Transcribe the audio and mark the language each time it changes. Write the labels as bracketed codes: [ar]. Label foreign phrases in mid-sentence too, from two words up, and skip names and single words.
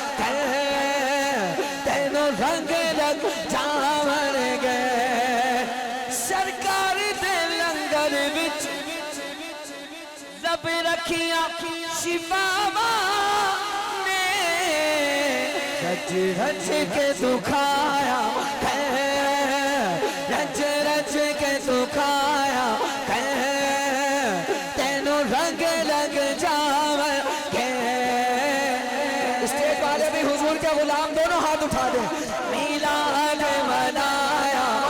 [pa] تینوں رنگ رنگ جاون گئے سرکار دے لنگر وچ رب رکھیاں شفاواں نے رج رج کے دکھایا رج رج کے دکھایا تینوں رنگ رنگ جاون کے [ur] اسٹیج والے بھی حضور کے غلام دونوں ہاتھ اٹھا دیں میلاد منایا